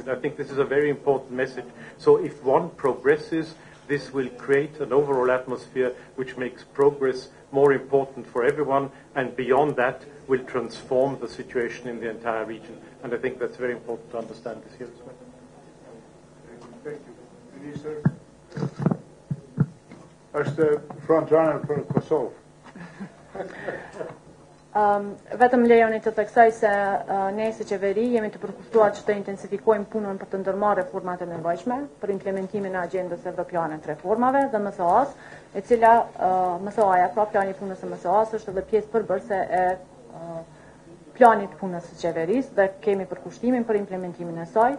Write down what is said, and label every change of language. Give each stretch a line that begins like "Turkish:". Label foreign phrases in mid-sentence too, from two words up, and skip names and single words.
English: I think this is a very important message. So if one progresses, this will create an overall atmosphere which makes progress more important for everyone, and beyond that will transform the situation in the entire region. And I think that's very important to understand this here as well. Thank you. Minister,
Albanian: është frontrunner për Kosovë. Vetëm lejoni të theksoj se ne si qeveri jemi të përkushtuar që të intensifikojmë punën për të ndërmarrë reformat e nevojshme për implementimin e agjendës evropiane të reformave dhe MSO-s, e cila MSO-ja, pra plani i punës së MSO-s është edhe pjesë përbërëse e planit punës së qeverisë dhe kemi përkushtimin për implementimin e saj.